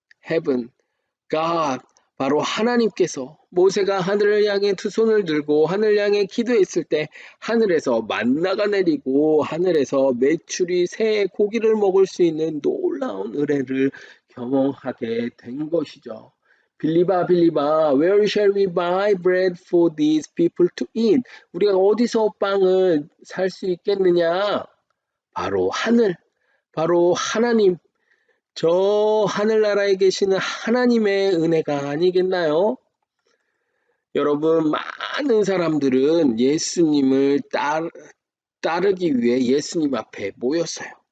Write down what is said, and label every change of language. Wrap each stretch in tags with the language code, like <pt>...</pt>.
<en>Heaven, God,</en> <ko>바로 하나님께서 모세가 하늘을 향해 두 손을 들고 하늘 향해 기도했을 때 하늘에서 만나가 내리고 하늘에서 메추리 새 고기를 먹을 수 있는 놀라운 은혜를 경험하게 된 것이죠.</ko> <en>빌리바, where shall we buy bread for these people to eat?</en> <ko>우리가 어디서 빵을 살 수 있겠느냐? 바로 하늘, 바로 하나님, 저 하늘나라에 계시는 하나님의 은혜가 아니겠나요? 여러분, 많은 사람들은 예수님을 따르기 위해 예수님 앞에 모였어요.</ko>